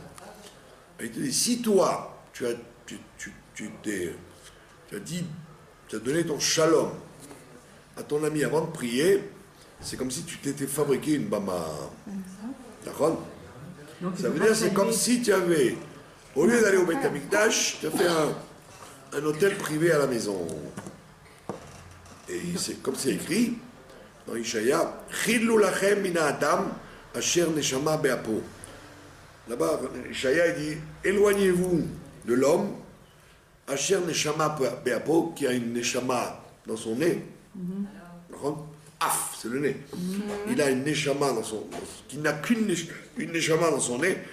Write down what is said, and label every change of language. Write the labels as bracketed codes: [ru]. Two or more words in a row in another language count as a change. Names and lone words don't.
[fr] Et il te dit, si toi, tu as donné ton shalom à ton ami avant de prier, c'est comme si tu t'étais fabriqué une bama. D'accord? Ça veut dire c'est comme si tu avais, au lieu d'aller au [he] בית המקדש, [fr] tu as fait un hôtel privé à la maison. Et c'est comme c'est écrit dans Ishaïa, [he] חדלו לכם מן האדם אשר נשמה באפו. [fr] Là-bas, Ishaïa dit, éloignez-vous de l'homme, [he] אשר נשמה באפו, [fr] qui a une neshama dans son nez. Af, c'est le nez. Il a une neshama qui n'a qu'une neshama dans son nez.